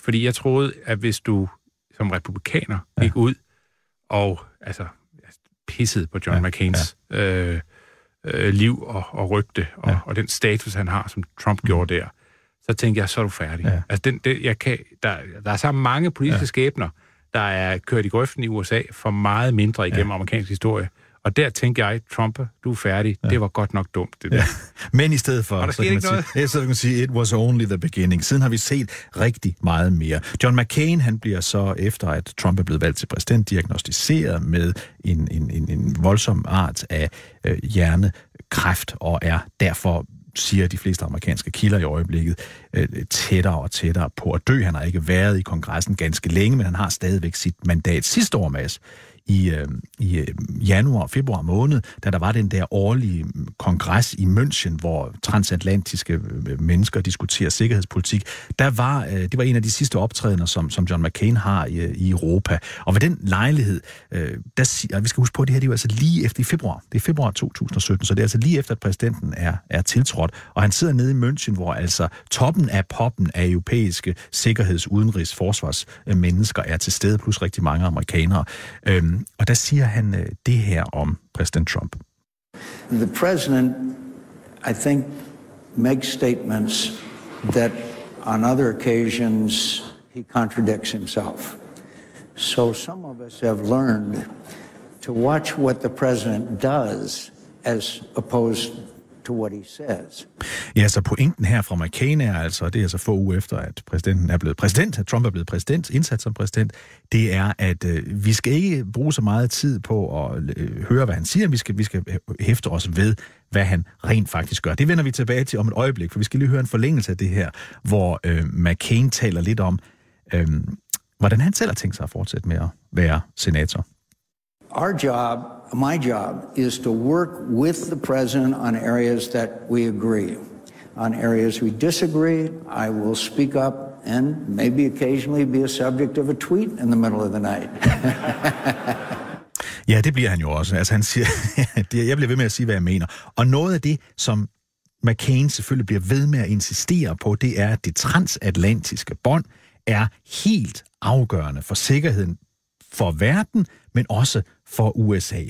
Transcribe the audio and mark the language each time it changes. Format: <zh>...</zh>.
<da>Fordi jeg troede, at hvis du som republikaner gik ud og pissede på John McCains liv og rygte, og den status, han har, som Trump gjorde der, så tænkte jeg, så er du færdig. Ja. Altså, der er så mange politiske skæbner, der er kørt i grøften i USA for meget mindre igennem amerikansk historie. Og der tænkte jeg, Trump, du er færdig. Ja. Det var godt nok dumt, det der. Ja. Men i stedet for, så kan man sige,</da> <en>it was only the beginning.</en> <da>Siden har vi set rigtig meget mere. John McCain, han bliver så, efter at Trump er blevet valgt til præsident, diagnostiseret med en voldsom art af hjernekræft, og er derfor, siger de fleste amerikanske kilder i øjeblikket, tættere og tættere på at dø. Han har ikke været i kongressen ganske længe, men han har stadigvæk sit mandat sidste år, Mads. I januar og februar måned, da der var den der årlige kongres i München, hvor transatlantiske mennesker diskuterer sikkerhedspolitik, det var en af de sidste optrædener, som John McCain har i Europa. Og ved den lejlighed, vi skal huske på, at det her det er jo altså lige efter i februar. Det er februar 2017, så det er altså lige efter, at præsidenten er tiltrådt. Og han sidder nede i München, hvor altså toppen af poppen af europæiske sikkerheds-, udenrigs-, forsvarsmennesker er til stede, plus rigtig mange amerikanere. Og der siger han det her om præsident Trump.</da> <en>The president, I think, makes statements that on other occasions he contradicts himself. So some of us have learned to watch what the president does as opposed to what he says.</en> <da>Ja, så pointen her fra McCain er altså, det er altså få uger efter, at præsidenten er blevet præsident, at Trump er blevet præsident, indsat som præsident, det er, at vi skal ikke bruge så meget tid på at høre, hvad han siger, vi skal hæfte os ved, hvad han rent faktisk gør. Det vender vi tilbage til om et øjeblik, for vi skal lige høre en forlængelse af det her, hvor McCain taler lidt om, hvordan han selv har tænkt sig at fortsætte med at være senator.</da> <en>Our job, my job, is to work with the president on areas that we agree. On areas we disagree, I will speak up and maybe occasionally be a subject of a tweet in the middle of the night.</en> <da>Ja, det bliver han jo også. Altså, han siger, jeg bliver ved med at sige, hvad jeg mener. Og noget af det, som McCain selvfølgelig bliver ved med at insistere på, det er, at det transatlantiske bånd er helt afgørende for sikkerheden for verden, men også for USA.</da>